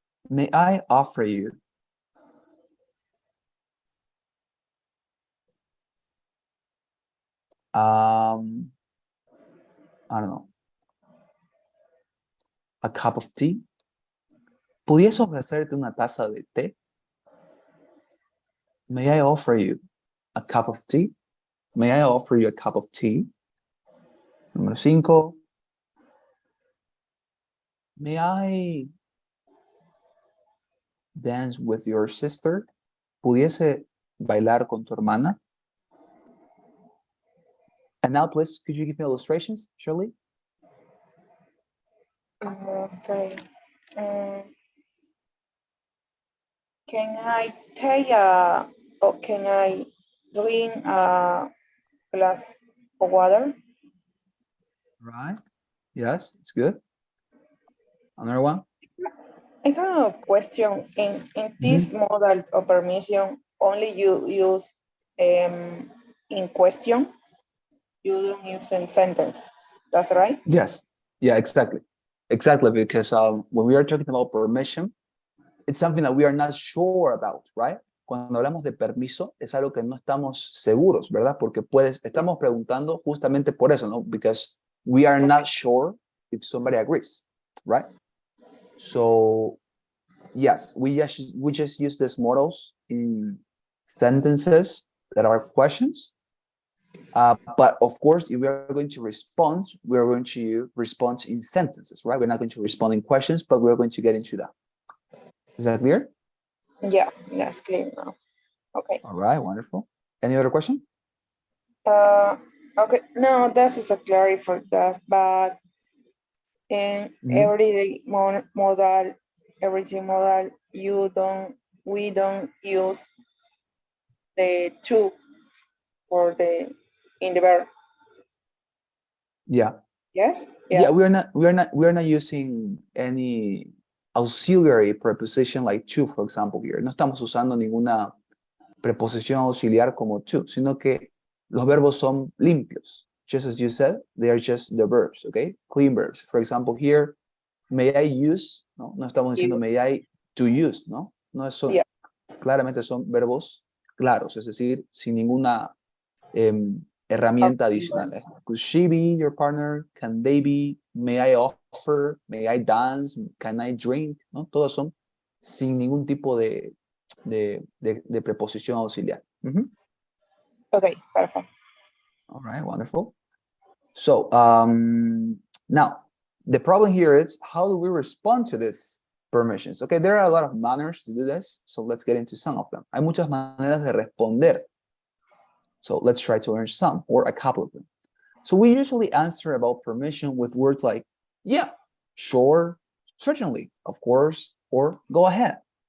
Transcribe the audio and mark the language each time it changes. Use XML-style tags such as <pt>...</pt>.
<en>May I offer you I don't know, a cup of tea?</en> <es>¿Pudiese ofrecerte una taza de té?</es> <en>May I offer you a cup of tea? May I offer you a cup of tea?</en> <es>Número 5.</es> <en>May I dance with your sister?</en> <es>¿Pudiese bailar con tu hermana?</es> <en>And now, please, could you give me illustrations, Shirley? Okay. Can I take or can I drink a glass of water? Right. Yes, it's good. Another one. I have a question. In this model of permission, only you use in question, you don't use in sentence. That's right? Yes. Yeah, exactly. Exactly, because when we are talking about permission, it's something that we are not sure about, right?</en> <es>Cuando hablamos de permiso, es algo que no estamos seguros, ¿verdad? Porque estamos preguntando justamente por eso, ¿no?</es> <en>Because we are not sure if somebody agrees, right? So, yes, we just use these models in sentences that are questions. But of course, if we are going to respond, we are going to respond in sentences, right? We're not going to respond in questions, but we're going to get into that. Is that clear? Yeah, that's clear now. Okay. All right, wonderful. Any other question? Okay, no, that is a clarity for that, but in everyday modal, everything modal, we don't use the to for in the verb. Yeah. Yes. Yeah, we're not using any auxiliary preposition like to, for example, here.</en> <es>No estamos usando ninguna preposición auxiliar como to, sino que los verbos son limpios.</es> <en>Just as you said, they are just the verbs, okay? Clean verbs. For example, here, may I use,</en> <es>no estamos diciendo</es> <en>may I to use, ¿no?</en> <es>No son, claramente son verbos claros, es decir, sin ninguna herramienta adicional.</es> <en>Could she be your partner? Can they be? May I offer? May I dance? Can I drink? ¿No?</en> <es>Todos son sin ningún tipo de preposición auxiliar.</es> <en>Okay, perfect. All right, wonderful. So now the problem here is how do we respond to this permissions? Okay, there are a lot of manners to do this, so let's get into some of them.</en> <es>Hay muchas maneras de responder.</es> <en>So let's try to learn some or a couple of them. So we usually answer about permission with words like, yeah, sure, certainly, of course, or go ahead.</en>